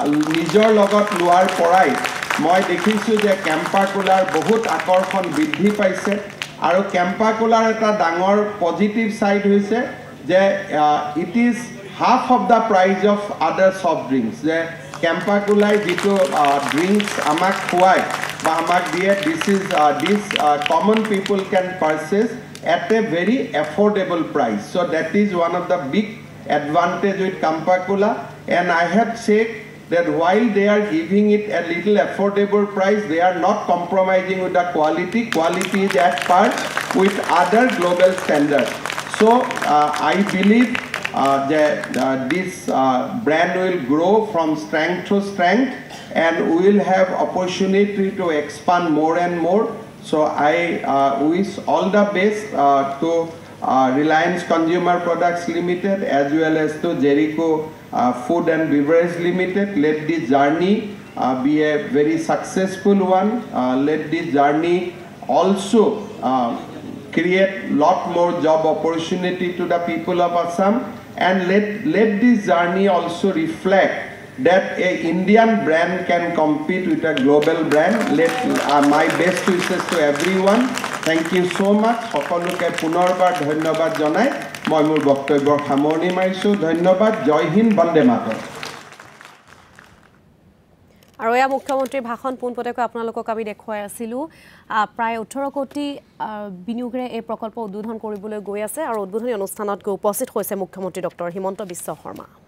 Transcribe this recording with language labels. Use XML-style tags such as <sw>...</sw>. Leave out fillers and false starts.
<as>নিজৰ লগত লোৱাৰ পৰাই মই দেখিছোঁ যে কেম্পা কোলাৰ বহুত আকৰ্ষণ বৃদ্ধি পাইছে আৰু কেম্পা কোলাৰ এটা ডাঙৰ পজিটিভ ছাইড হৈছে যে</as> <en>it is half of the price of other soft drinks</en> <as>যে কেম্পা কোলাই যিটো ড্ৰিংকছ আমাক খুৱায় বা আমাক দিয়ে</as> <en>This common people can purchase at a very affordable price. So that is one of the big advantage with Campa Cola, and I have said that while they are giving it a little affordable price, they are not compromising with the quality. Quality is at par with other global standards. So I believe that this brand will grow from strength to strength, and we will have opportunity to expand more and more. So I wish all the best to Reliance Consumer Products Limited as well as to Jericho Food and Beverage Limited. Let this journey be a very successful one. Let this journey also create lot more job opportunity to the people of Assam, and let this journey also reflect that a Indian brand can compete with a global brand. Let my best wishes to everyone. Thank you so much.</en> <as>সকলোকে পুনৰবাৰ ধন্যবাদ জনাই মই মোৰ বক্তব্যৰ সামৰণি মাৰিছোঁ। ধন্যবাদ। জয় হিন্দ, বন্দে মাতৰম। আৰু এয়া মুখ্যমন্ত্ৰীৰ ভাষণ পোনপটীয়াকৈ আপোনালোকক আমি দেখুৱাই আছিলোঁ। প্ৰায় 18 কোটি বিনিয়োগেৰে এই প্ৰকল্প উদ্বোধন কৰিবলৈ গৈ আছে আৰু উদ্বোধনী অনুষ্ঠানত গৈ উপস্থিত হৈছে মুখ্যমন্ত্ৰী ডক্টৰ হিমন্ত বিশ্ব শৰ্মা।</as>